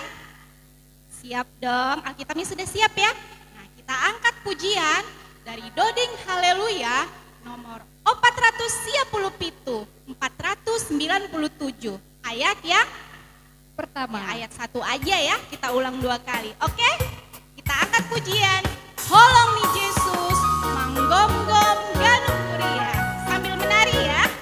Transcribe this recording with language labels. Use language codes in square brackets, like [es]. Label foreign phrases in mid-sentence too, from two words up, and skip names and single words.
[id] Siap dong, Alkitabnya sudah siap ya? Nah, kita angkat pujian dari Doding Haleluya nomor 497, 497 ayat yang pertama. Ya, ayat 1 aja ya, kita ulang 2 kali. Oke? Kita angkat pujian. [bbc] Holong nih Yesus, manggom-gom ganung kuria. [id] Sambil menari ya.